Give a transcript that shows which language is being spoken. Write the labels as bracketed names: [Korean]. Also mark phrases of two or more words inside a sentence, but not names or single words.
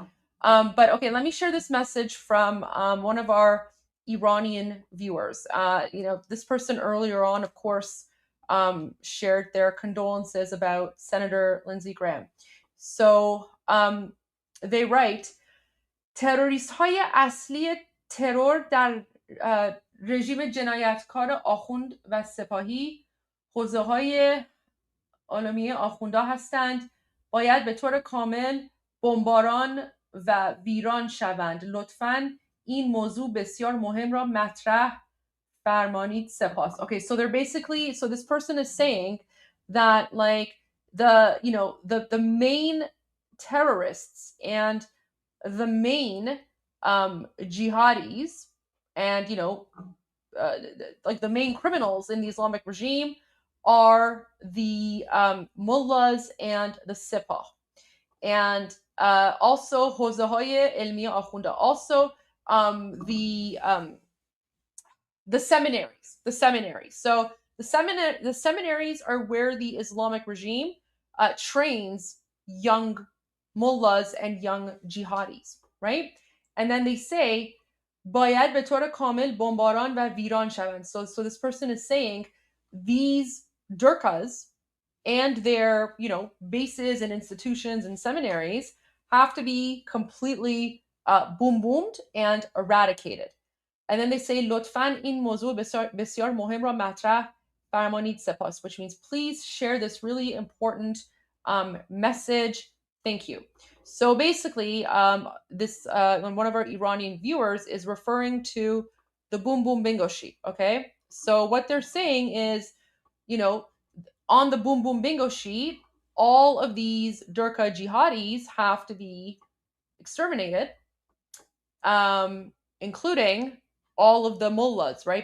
[English] But okay, let me share this message from one of our Iranian viewers. This person earlier on, of course, shared their condolences about Senator Lindsey Graham. So they write, [Persian] تروریست‌های اصلی ترور در رژیم جنایتکار آخوند و سپاهی حوزه‌های عالمیه آخوندا هستند. باید به طور کامل بمباران و ویران شوند. لطفاً این موضوع بسیار مهم را مطرح فرمانید. سپاس. [English] Okay, so they're basically, so this person is saying that like the main terrorists and the main jihadis and like the main criminals in the Islamic regime are the mullahs and the sipah, and also [Persian] حوزه‌های علمیه آخونده, [English] also the seminaries. So the seminaries are where the Islamic regime trains young mullahs and young jihadis, right? And then they say [Persian] باید به طور کامل بمباران و ویران شوند. [English] So this person is saying these durkas and their bases and institutions and seminaries have to be completely boom-boomed and eradicated. And then they say [Persian] لطفاً این موضوع بسیار مهم را مطرح فرمانید. سپاس, [English] which means please share this really important message. Thank you. So basically, this one of our Iranian viewers is referring to the boom boom bingo sheet. Okay, so what they're saying is, on the boom boom bingo sheet, all of these Durka jihadis have to be exterminated, including all of the mullahs, right?